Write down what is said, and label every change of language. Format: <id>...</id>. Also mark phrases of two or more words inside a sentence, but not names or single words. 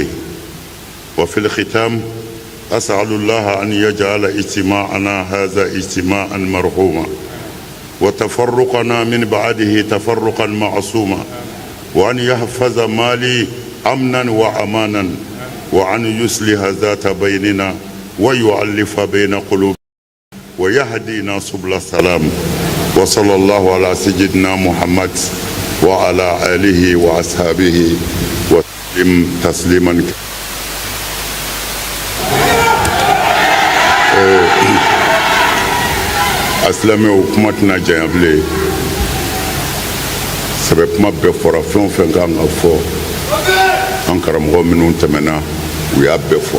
<ar>وفي الختام أسأل الله أن يجعل اجتماعنا هذا اجتماعا مرحوما، وتفرقنا من بعده تفرقا معصوما، وأن يحفظ مالي أمنا وأمانا، وأن يصلح ذات بيننا ويؤلف بين قلوبنا ويهدينا سبل السلام. وصلى الله على سيدنا محمد وعلى آله وأصحابه وسلم تسليما.</ar> <bm>Asilame o kuma tɛna janya bilen, sɛbɛ kuma bɛɛ fɔra, fɛn o fɛn kan ka fɔ an karamɔgɔ minnu tɛmɛna u y'a bɛɛ fɔ.</bm>